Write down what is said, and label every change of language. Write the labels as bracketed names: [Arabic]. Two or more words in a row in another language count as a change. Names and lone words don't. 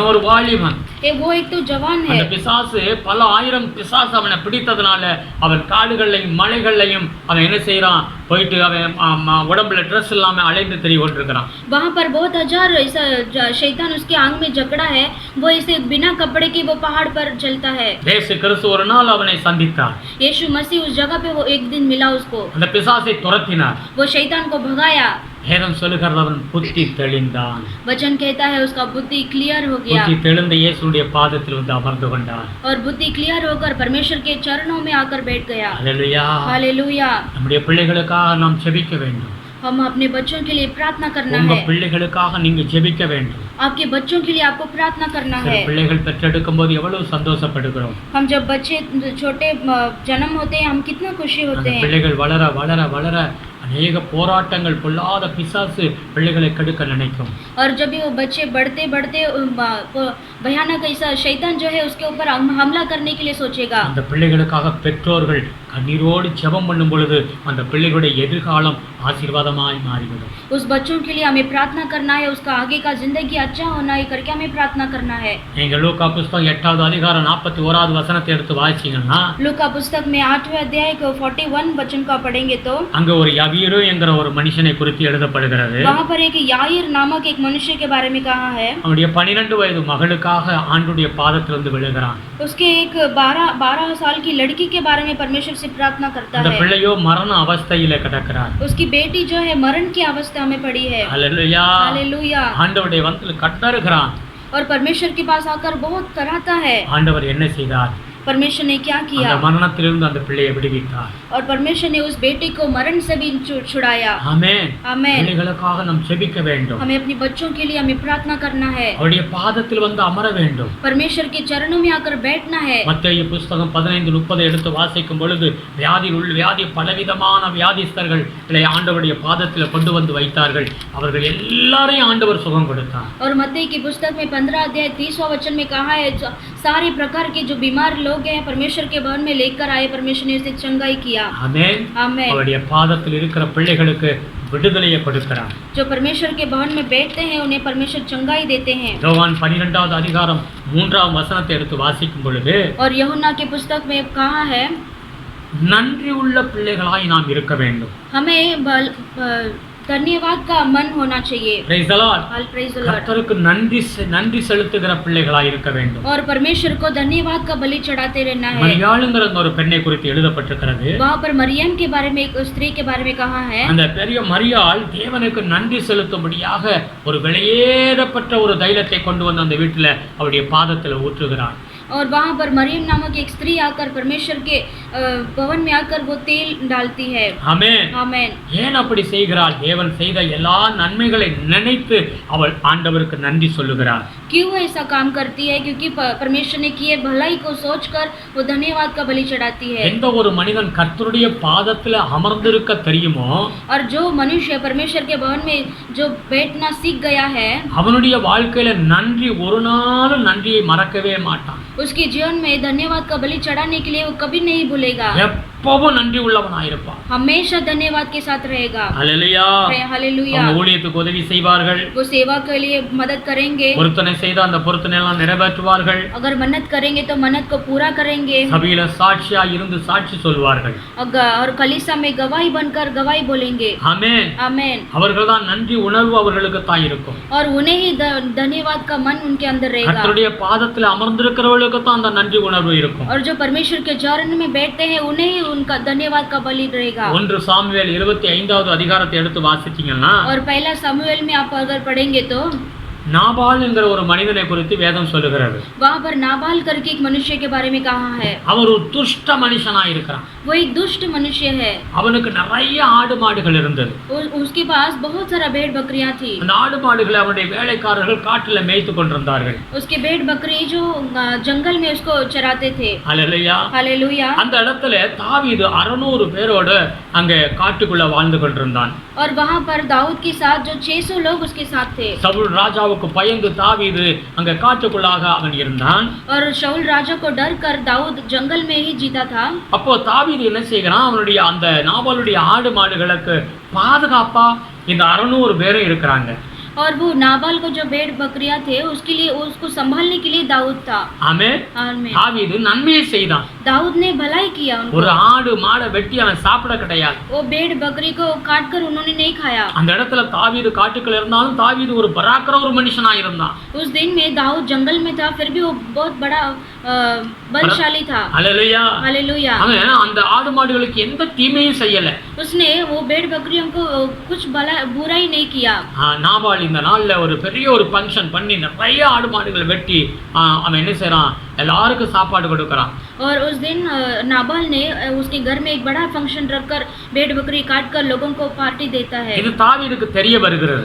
[Tamil] அவன் ஒரு வாலிபன். [Hindi] वो एक तो जवान है. [Tamil] அந்த பிசாசு பல ஆயிரம் பிசாசு அவனை பிடித்ததுனால அவன் காடுகள்லையும் மலைகள்லையும் அவன் என்ன செய்யறான், போயிட்டு அவன் உடம்புல ட்ரெஸ் இல்லாம அலைந்து திரிந்து கொண்டிருக்கிறான். [Hindi] वहाँ पर बहुत हजार ऐसा शैतान उसके आंग में जकड़ा है, वो इसे बिना कपड़े के वो पहाड़ पर चलता है. [Tamil] இயேசு கிறிஸ்து ஒரு நாள் அவனை சந்தித்தார். [Hindi] यीशु मसीह उस जगह पे वो एक दिन मिला उसको. [Tamil] அந்த பிசாசை துரத்தினார். [Hindi] वो शैतान को भगाया. [Tamil] வேதம் சொல்லுகிறது அவன் புத்தி தெளிந்தான். [Hindi] वचन कहता है उसका बुद्धि क्लियर हो गया. [Tamil] புத்தி தெளிந்த இயேசுடைய பாதத்தில் வந்து அமர்ந்து கொண்டான். [Hindi] और बुद्धि क्लियर होकर परमेश्वर के चरणों में आकर बैठ गया. हालेलुया. हालेलुया. [Tamil] நம்முடைய பிள்ளைகளுக்காக நாம் ஜெபிக்க வேண்டும். [Hindi] हम अपने बच्चों के लिए प्रार्थना करना [Tamil] உங்க [Hindi] है. [Tamil] பிள்ளைகளுக்காக நீங்க ஜெபிக்க வேண்டும். [Hindi] आपके बच्चों के लिए आपको प्रार्थना करना [Tamil] சில [Hindi] है. [Tamil] பிள்ளைகள் பெற்றெடுக்கும் போது எவ்வளவு சந்தோஷப்படுகிறோம். [Hindi] हम जब बच्चे छोटे जन्म होते हैं हम कितना खुशी होते [Tamil] அந்த [Hindi] हैं. [Tamil] பிள்ளைகள் வளர வளர வளர अनेक போராட்டங்கள் பொல்லாத பிசாசு பிள்ளைகளை கெடுக்க நினைக்கும். [Hindi] और जब वो बच्चे बढ़ते बढ़ते भयानक ऐसा शैतान जो है उसके ऊपर हमला करने के लिए सोचेगा. [Tamil] அந்த பிள்ளைகளுக்காக பெற்றோர்கள் கண்ணீரோடு ஜெபம் பண்ணும் பொழுது அந்த பிள்ளைகளுடைய எதிர்காலம் ஆசீர்வாதமாய் மாறிவிடும். [Hindi] उस बच्चों के लिए हमें प्रार्थना करना है, उसका आगे का जिंदगी अच्छा होना है करके हमें प्रार्थना करना है. [Tamil] நீங்க லூக்கா புத்தகம் 8வது அதிகாரம் 41வது வசனத்தை எடுத்து வாசிச்சீங்கன்னா [Hindi] लूका पुस्तक में 8वें अध्याय को 41 वचन का पढ़ेंगे तो [Tamil] அங்க ஒரு யவீரு என்கிற ஒரு மனுஷனை குறித்து எழுதப்படுகிறது. [Hindi] वहाँ पर एक याईर नामक एक मनुष्य के बारे में कहा है. [Tamil] அவனுடைய 12 வயது மகளுக்காக ஆண்டுடைய பாதத்திலிருந்து விழுகிறான். [Hindi] उसके एक 12 साल की लड़की के बारे में परमेश्वर से प्रार्थना करता [Tamil] அந்த [Hindi] है. [Tamil] பிள்ளையோ மரண அவஸ்தையில கிடக்கிறார். [Hindi] उसकी बेटी जो है मरण की अवस्था में पड़ी है. [Tamil] ஹல்லேலூயா. [Hindi] हालेलुया. [Tamil] ஆண்டவருடைய வந்து கட்டறுகிறான். [Hindi] और परमेश्वर के पास आकर बहुत कराता है. [Tamil] ஆண்டவர் என்ன செய்தார், [Hindi] परमेश्वर ने क्या [Tamil] அந்த [Hindi] किया, [Tamil] மரணத்திலிருந்து அந்த பிள்ளையை விடுவித்தார். [Hindi] और परमेश्वर ने उस बेटे को मरण से भी छुड़ाया. [Tamil] ஆமென். [Hindi] आमेन. [Tamil] பிள்ளைகளுக்காக நாம் ஜெபிக்க வேண்டும். [Hindi] हमें अपने बच्चों के लिए हमें प्रार्थना करना है. [Tamil] அவருடைய பாதத்தில் வந்து அமர வேண்டும். [Hindi] परमेश्वर के चरणों में आकर बैठना है. [Tamil] மத்தேயு புத்தகம் 15:30 எடுத்து வாசிக்கும் பொழுது வியாதி பலவிதமான வியாதிஸ்தர்கள் ஆண்டவருடைய பாதத்தில் கொண்டு வந்து வைத்தார்கள். அவர்கள் எல்லாரையும் ஆண்டவர் சுகம் கொடுத்தார். [Hindi] और मत्ती की पुस्तक में 15 अध्याय 30वां वचन में कहा है, सारे प्रकार के जो बीमार लोग हैं परमेश्वर के भवन में लेकर आए, परमेश्वर ने उसे चंगाई किया. [Tamil] ஆமென். [Hindi] आमेन. [Tamil] அவருடைய பாதத்தில் இருக்கிற பிள்ளைகளுக்கு விடுதலையை கொடுக்கிறார். [Hindi] जो परमेश्वर के भवन में बैठते हैं उन्हें परमेश्वर चंगाई देते हैं. [Tamil] யோவான் 12வது அதிகாரம் 3வது வசனத்தை எடுத்து வாசிக்கும் பொழுது [Hindi] और यूहन्ना की पुस्तक में कहा है, [Tamil] நன்றி உள்ள பிள்ளைகளாய் நாம் இருக்க வேண்டும். [Hindi] हमें धन्यवाद का मन होना चाहिए. [English] Praise the Lord. Praise the Lord. [Tamil] கர்த்தருக்கு நன்றி செலுத்துகிற பிள்ளைகளாய் இருக்க வேண்டும். [Hindi] और परमेश्वर को धन्यवाद का बलि चढ़ाते रहना है. [Tamil] மரியாளுங்கிற ஒரு பெண்ணை குறித்து எழுதப்பட்டிருக்கிறது. [Hindi] वहाँ पर मरियम के बारे में, एक स्त्री के बारे में कहा है. [Tamil] அந்த பெரிய மரியாள் தேவனுக்கு நன்றி செலுத்தும்படியாக ஒரு வெளியேறப்பட்ட ஒரு தைலத்தை கொண்டு வந்து அந்த வீட்டில் அவருடைய பாதத்தில் ஊற்றுகிறார். [Hindi] और वहाँ पर मरियम नामक एक स्त्री आकर परमेश्वर के भवन में आकर वो तेल डालती है. [Tamil] ஆமென். [Hindi] आमेन. [Tamil] ஏன் அப்படி செய்கிறாள்? தேவன் செய்த எல்லா நன்மைகளை நினைத்து அவள் ஆண்டவருக்கு நன்றி சொல்லுகிறாள். [Hindi] क्यों ऐसा काम करती है? क्योंकि परमेश्वर ने किए भलाई को सोचकर वो धन्यवाद का बलि चढ़ाती है. [Tamil] எந்த ஒரு மனிதன் கர்த்தருடைய பாதத்தில் அமர்ந்திருக்க தெரியுமோ, [Hindi] और जो मनुष्य परमेश्वर के भवन में जो बैठना सीख गया है, [Tamil] அவனுடைய வாழ்க்கையில நன்றி ஒரு நாளும் நன்றியை மறக்கவே மாட்டான். [Hindi] उसके जीवन में धन्यवाद का बलि चढ़ाने के लिए वो कभी नहीं भूलेगा. [Tamil] எப்பவும் நன்றி உள்ளவனாயிருப்பான். [Hindi] हमेशा धन्यवाद के साथ रहेगा. [Tamil] ஹல்லேலூயா. [Hindi] हालेलुया. [Tamil] அவங்க ஊழியத்துக்கு உதவி செய்வார்கள். [Hindi] वो सेवा के लिए मदद करेंगे. [Tamil] பொருத்தனை செய்த அந்த பொருத்தனை எல்லாம் நிறைவேற்றுவார்கள். [Hindi] अगर मन्नत करेंगे तो मन्नत को पूरा करेंगे. [Tamil] சபையில சாட்சியா இருந்து சாட்சி சொல்வார்கள். [Hindi] और कलीसिया में गवाही बनकर गवाही बोलेंगे. [Tamil] ஆமென். [Hindi] आमेन. [Tamil] அவர்கள் தான் நன்றி உணர்வு அவர்களுக்கு தான் இருக்கும். [Hindi] और उन्हें ही धन्यवाद का मन उनके अंदर रहेगा. [Tamil] கர்த்தருடைய பாதத்தில் அமர்ந்திருக்கிறவர்களுக்கு தான் அந்த நன்றி உணர்வு இருக்கும். [Hindi] और जो परमेश्वर के चरण में बैठते हैं उन्हें ही उनका धन्यवाद का बलि रहेगा. [Tamil] 1 சாமுவேல் 25வது அதிகாரத்தை எடுத்து வாசிச்சீங்கன்னா, [Hindi] और पहला सामुएल में आप अगर पढ़ेंगे तो [Tamil] நாபால் என்கிற ஒரு மனிதனை குறித்து வேதம் சொல்லுகிறது. [Hindi] वहाँ पर नाबाल करके एक मनुष्य के बारे में कहा है. [Tamil] அவர் ஒரு துஷ்ட மனுஷனா இருக்கிறான். [Hindi] वो एक दुष्ट मनुष्य है. [Tamil] அவனுக்கு நிறைய ஆடு மாடுகள் இருந்தது. [Hindi] उसके पास बहुत सारा भेड़ बकरियां थी. [Tamil] அந்த ஆடு மாடுகளை அவனுடைய வேலைக்காரர்கள் காட்டுல மேய்த்து கொண்டிருந்தார்கள். [Hindi] उसके भेड़ बकरी जो जंगल में उसको चराते थे. [Tamil] ஹல்லேலூயா. [Hindi] हालेलुया. [Tamil] அந்த இடத்துல தாவீது 600 பேரோட அங்க காட்டுக்குள்ள வாழ்ந்து கொண்டிருந்தான். [Hindi] और वहाँ पर दाऊद के साथ जो 600 लोग उसके साथ थे. [Tamil] சவுல் ராஜாவுக்கு பயந்து தாவீது அங்க காட்டுக்குள்ளாக அவன் இருந்தான். [Hindi] और शाऊल राजा को डर कर दाऊद जंगल में ही जीता था. [Tamil] அப்போ தாவீது என்ன செய்கிறான், அவனுடைய அந்த நாபாலுடைய ஆடு மாடுகளுக்கு பாதுகாப்பா இந்த 600 பேரும் இருக்கிறாங்க. [Hindi] और वो नाबाल को जो भेड़ बकरियां थे उसके लिए उसको संभालने के लिए दाऊद था. [Tamil] ஆமென். தாவீது நன்மையை செய்தான். [Hindi] दाऊद ने भलाई किया उनको. [Tamil] ஒரு ஆடு மாடை வெட்டி அவன் சாப்பிட கிடையாது. [Hindi] वो भेड़ बकरी को काट कर उन्होंने नहीं खाया. [Tamil] அந்த இடத்துல தாவீது காட்டுக்குள்ள இருந்தாலும் தாவீது ஒரு பராக்கிரம ஒரு மனுஷனா இருந்தான். [Hindi] उस दिन में दाऊद जंगल में था, फिर भी वो बहुत बड़ा बलशाली था. हालेलुया. हालेलुया. [Tamil] அவன் அந்த ஆடு மாடுகளுக்கு எந்த தீமையும் செய்யல. [Hindi] उसने वो भेड़ बकरियों को कुछ बुराई नहीं किया. [Tamil] நாபால் இந்த நாள்ல ஒரு பெரிய ஒரு ஃபங்க்ஷன் பண்ணி நிறைய ஆடு மாடுகளை வெட்டி அவன் என்ன செய்றான், எல்லாருக்கும் சாப்பாடு கொடுக்கறான். [Hindi] और उस दिन नाबाल ने उसके घर में एक बड़ा फंक्शन रखकर भेड़ बकरी काट कर लोगों को पार्टी देता है. [Tamil] இது தாவீதுக்கு தெரிய வருகிறது.